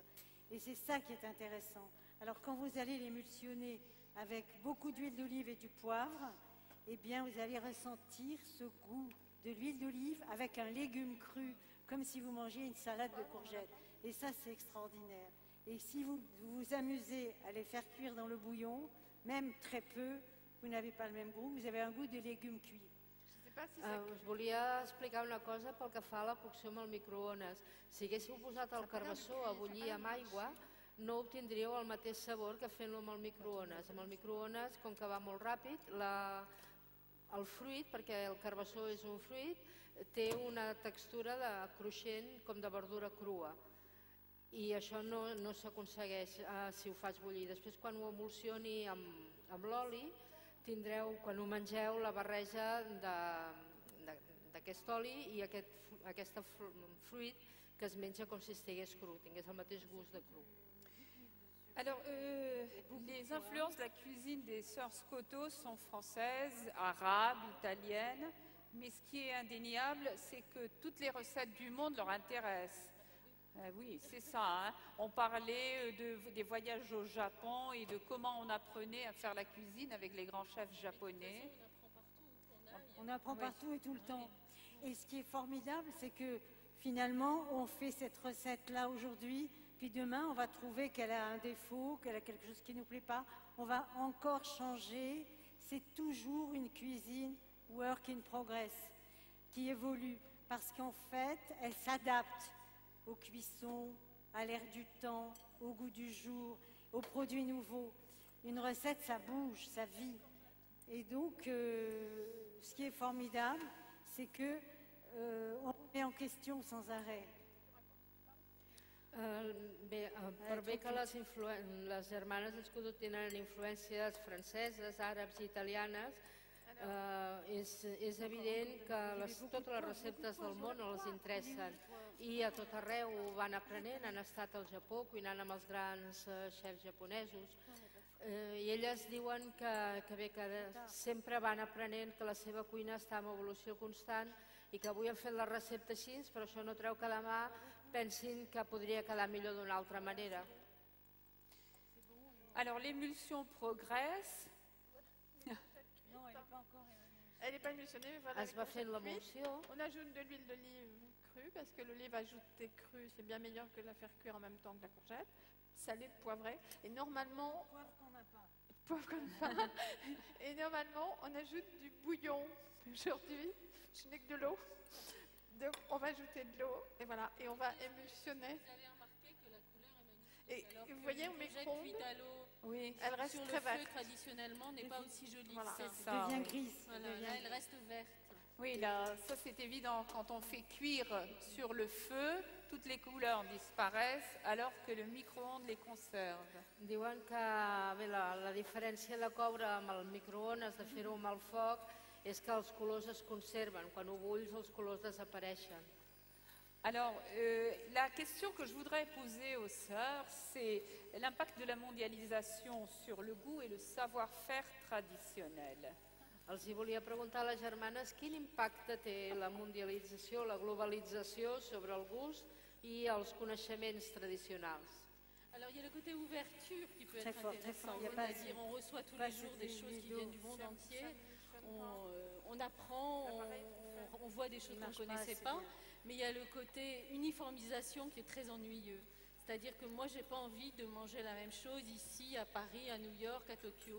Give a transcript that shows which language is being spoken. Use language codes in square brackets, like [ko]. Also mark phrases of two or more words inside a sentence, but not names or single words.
[fr] Et c'est ça qui est intéressant. Alors quand vous allez l'émulsionner avec beaucoup d'huile d'olive et du poivre, eh bien vous allez ressentir ce goût de l'huile d'olive avec un légume cru, comme si vous mangiez une salade de courgettes. Et ça, c'est extraordinaire. Et si vous vous amusez à les faire cuire dans le bouillon, même très peu, vous n'avez pas le même goût, vous avez un goût de légumes cuits. [ca] Us volia explicar una cosa pel que fa a la cocció amb el microones. Si haguéssiu posat el carbassó a bullir amb aigua, no obtindríeu el mateix sabor que fent-lo amb el microones. Amb el microones, com que va molt ràpid, el fruit, perquè el carbassó és un fruit, té una textura de cruixent com de verdura crua. I això no s'aconsegueix si ho fas bullir. Després, quan ho emulsioni amb l'oli, tindreu, quan ho mengeu, la barreja d'aquest oli i aquest fruit que es menja com si estigués cru, tingués el mateix gust de cru. [fr] Alors, les influences de la cuisine des sœurs Scotto sont françaises, arabes, italiennes, mais ce qui est indéniable, c'est que toutes les recettes du monde leur intéressent. Oui, c'est ça. Hein. On parlait des voyages au Japon et de comment on apprenait à faire la cuisine avec les grands chefs japonais. On apprend partout et tout le temps. Et ce qui est formidable, c'est que finalement, on fait cette recette-là aujourd'hui, puis demain, on va trouver qu'elle a un défaut, qu'elle a quelque chose qui ne nous plaît pas. On va encore changer. C'est toujours une cuisine [en] work in progress [fr] qui évolue parce qu'en fait, elle s'adapte aux cuissons, à l'air du temps, au goût du jour, aux produits nouveaux. Une recette, ça bouge, ça vit. Et donc, ce qui est formidable, c'est que on remet en question sans arrêt. [ca] Bé, per bé que les germanes Scotto tenen influències franceses, àrabs i italianes, és evident que totes les receptes del món els interessen i a tot arreu ho van aprenent, han estat al Japó cuinant amb els grans xefs japonesos i elles diuen que sempre van aprenent, que la seva cuina està en evolució constant i que avui han fet la recepta així, però això no treu que demà pensin que podria quedar millor d'una altra manera. [fr] Alors l'émulsion progresse. Elle n'est pas émulsionnée, mais voilà. [ca] Es va fent l'emulsió. [fr] On ajoute de l'huile d'olive crue, parce que l'olive ajoutée crue, c'est bien meilleur que la faire cuire en même temps que la courgette. Salée, poivrée. Et normalement, poivre comme ça. Et normalement, on ajoute du bouillon. Aujourd'hui, je n'ai que de l'eau. Donc, on va ajouter de l'eau et voilà, et on va émulsionner. Vous avez remarqué que la couleur est magnifique. Et alors vous que voyez, une au courgette micro-ondes, cuite à l'eau oui, elle reste sur le très feu verte. traditionnellement n'est pas aussi jolie Voilà. que ça. C'est ça, devient oui. grise. Voilà, devient là, elle grise. reste verte. Oui, là, ça c'est évident. Quand on fait cuire sur le feu, toutes les couleurs disparaissent alors que le micro-ondes les conserve. [ca] Diuen que bé, la diferència de coure amb el microones, de fer-ho amb el foc, és que els colors es conserven. Quan ho bulls, els colors desapareixen. [fr] Alors, la question que je voudrais poser aux sœurs, c'est l'impact de la mondialisation sur le goût et le savoir-faire traditionnel. [ca] Els hi volia preguntar a les germanes quin impacte té la mundialització, la globalització sobre el gust i els coneixements tradicionals. [fr] Alors il y a le côté ouverture qui peut Très être fort, très intéressant, fort. Il y a c'est-à-dire on reçoit tous les jours des choses qui viennent du monde entier, on apprend, on voit des choses qu'on ne connaissait pas, mais il y a le côté uniformisation qui est très ennuyeux. C'est-à-dire que moi, je n'ai pas envie de manger la même chose ici, à Paris, à New York, à Tokyo.